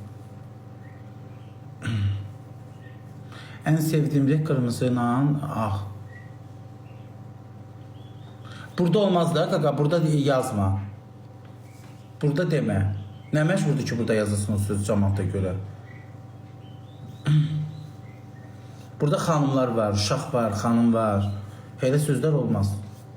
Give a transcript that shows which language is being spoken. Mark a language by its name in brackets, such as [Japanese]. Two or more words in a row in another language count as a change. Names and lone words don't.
[Turkish] En sevdiğim renk kırmızıyla ah. Burada olmaz da kaka, burada yazma. Burada deme. Ne mecburdu ki burada yazılsın o söz cəmaata göre. [Azerbaijani] Burada xanımlar var, uşaq var, xanım var. Belə sözlər olmaz.